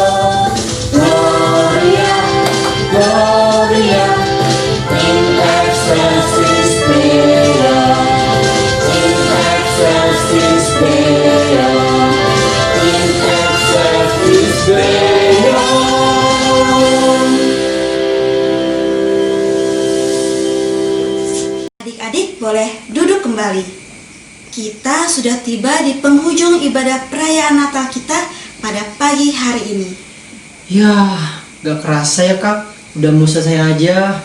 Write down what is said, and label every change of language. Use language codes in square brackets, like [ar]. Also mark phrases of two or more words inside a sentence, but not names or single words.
[la] Gloria, Gloria, in excelsis Deo. In excelsis Deo. In excelsis Deo. [id] Adik-adik boleh duduk kembali. Kita sudah tiba di penghujung ibadah perayaan Natal kita pada pagi hari ini. Ya, gak kerasa ya Kak, udah mau selesai aja.